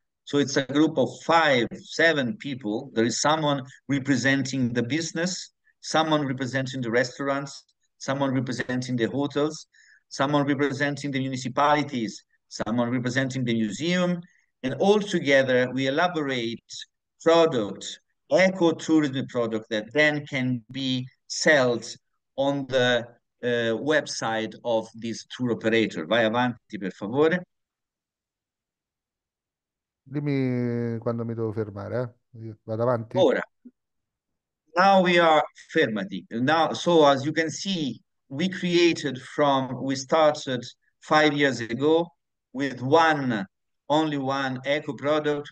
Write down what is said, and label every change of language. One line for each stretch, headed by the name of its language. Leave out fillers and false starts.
English: So it's a group of 5, 7 people. There is someone representing the business, someone representing the restaurants, someone representing the hotels, someone representing the municipalities, someone representing the museum, and all together we elaborate products, ecotourism product that then can be sold on the website of this tour operator.
Italian: Vai avanti, per favore. Dimmi quando mi devo fermare, eh? Io vado avanti?
English: Ora, now we are fermati. Now, so as you can see, we started 5 years ago with only one eco product.